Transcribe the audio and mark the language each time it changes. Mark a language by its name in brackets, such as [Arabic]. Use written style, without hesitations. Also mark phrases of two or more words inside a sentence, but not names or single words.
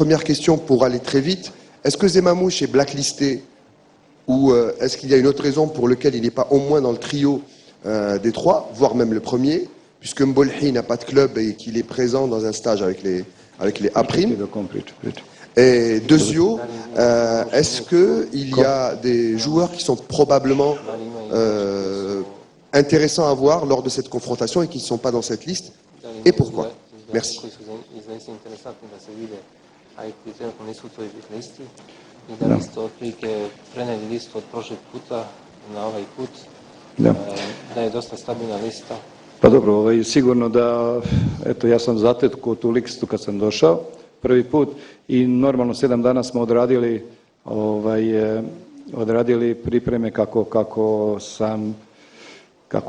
[French] Première question pour aller très vite. Est-ce que Zemamouche est blacklisté ou est-ce qu'il y a une autre raison pour laquelle il n'est pas au moins dans le trio des trois, voire même le premier, puisque Mbolhi n'a pas de club et qu'il est présent dans un stage avec les A'. Et Dezio, est-ce qu'il y a des joueurs qui sont probablement intéressants à voir lors de cette confrontation et qui ne sont pas dans cette liste? Et pourquoi? Merci. [Serbian] I da li ste otprilike preneli listu od prošlog puta na ovaj put, da je dosta stabilna lista? Pa dobro, sigurno da, eto ja sam zatekao tu listu kad sam došao prvi put i normalno 7 dana smo odradili pripreme kako